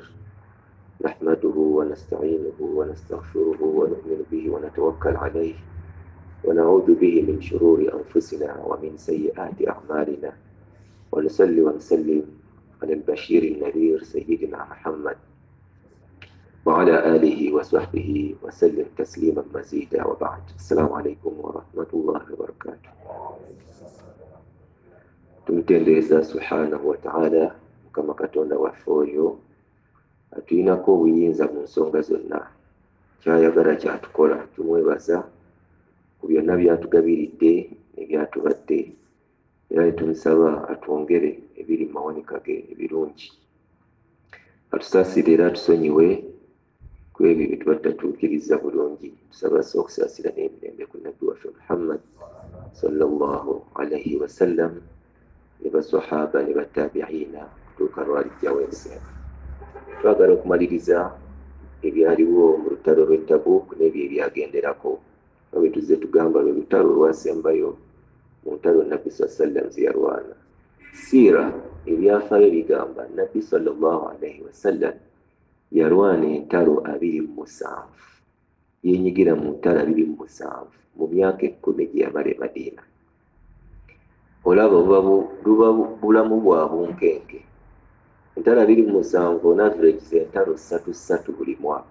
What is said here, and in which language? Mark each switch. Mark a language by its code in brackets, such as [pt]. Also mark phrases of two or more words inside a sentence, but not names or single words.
[ar] نحمده ونستعينه ونستغفره ونؤمن به ونتوكل عليه ونعوذ به من شرور أنفسنا ومن سيئات أعمالنا، ونصلي ونسلم على البشير النذير سيدنا محمد وعلى آله وصحبه وسلم تسليما مزيدا، وبعد. السلام عليكم ورحمة الله وبركاته. [lg] Tumtendereza [ar] سبحانه وتعالى [lg] mukama katonda waffe oyo atulinako obuyinza mu nsonga zonna, kyayagala kyatukola. Tumwebaza ku byonna byatugabiridde nebyatubadde, era netumusaba atwongere ebiri mu mawanika ge ebirungi, atusaasire era tusonyiwe ku ebyo bye tuba tutatuukiriza bulungi. Tusaba okusaasira n'emirembe ku nabbi waffe Muhammad [ar] صلى الله عليه وسلم [lg] ne basahaba ne batabiina kutuuka lwalijjawo ensinga. Twagala okumaliriza ebyaliwo mu lutalo lw'e Tabuk n'ebyo ebyagenderako, nga bwe tuzze tugamba lwe lutalo olwasembayo mu ntalo nabbi sallam ze yalwana. Siira ebyafaayo bigamba nabbi [ar] صلى الله عليه وسلم [lg] yalwana entalo 27, yenyigira mu ntalo 27 mu myaka 10 gye yamala e Madiina. Olaba buba bulamu bwa bunkenke. Entalo 27 [en] on average [lg] entalo 3 buli mwaka.